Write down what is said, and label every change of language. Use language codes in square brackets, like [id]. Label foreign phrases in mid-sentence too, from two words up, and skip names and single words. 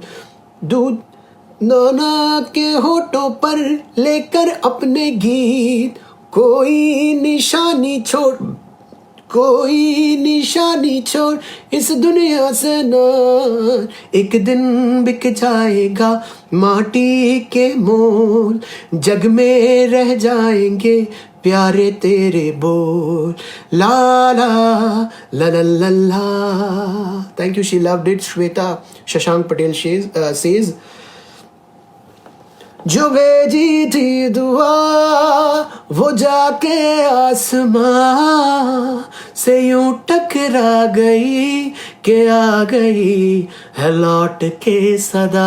[hi] दूध नाना के होठों पर लेकर अपने गीत, कोई निशानी छोड़ कोई निशानी छोड़ इस दुनिया से ना. एक दिन बिक जाएगा माटी के मोल, जग में रह जाएंगे प्यारे तेरे बोल. ला ला ला ला ला ला. [en] Thank you, she loved it. [hi] श्वेता शशांक पटेल सेज जो भेजी थी दुआ वो जाके आसमां से यूं टकरा गई कि आ गई है लौट के सदा.